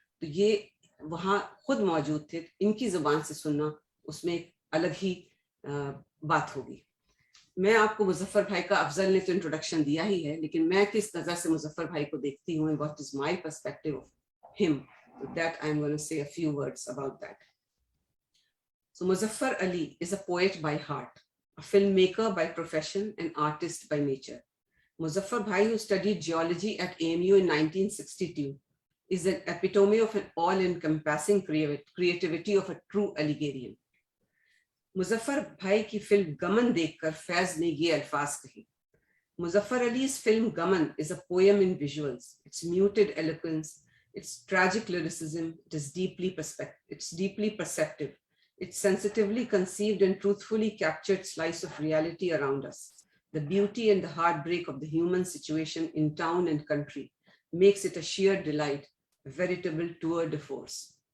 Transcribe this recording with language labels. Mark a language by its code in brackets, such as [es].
[ur] تو یہ وہاں خود موجود تھے، ان کی زبان سے سننا اس میں ایک الگ ہی بات ہوگی. میں آپ کو مظفر بھائی کا، افضل نے تو انٹروڈکشن دیا ہی ہے، لیکن میں کس نظر سے مظفر بھائی کو دیکھتی ہوں، [en] what is my perspective of him, that I'm going to say a few words about that. So Muzaffar Ali is a poet by heart, a filmmaker by profession, and artist by nature. Muzaffar Bhai, who studied geology at AMU in 1962, is an epitome of an all-encompassing creativity of a true Alligerian. [ur] Muzaffar بھائی کی film گمن دیکھ کر فیض نے یہ الفاظ کہے. [en] Muzaffar Ali's film Gaman is a poem in visuals. Its muted eloquence, its tragic lyricism, it's deeply perceptive. It's sensitively conceived and truthfully captured slice of reality around us. The beauty and the heartbreak of the human situation in town and country makes it a sheer delight, a veritable tour de force.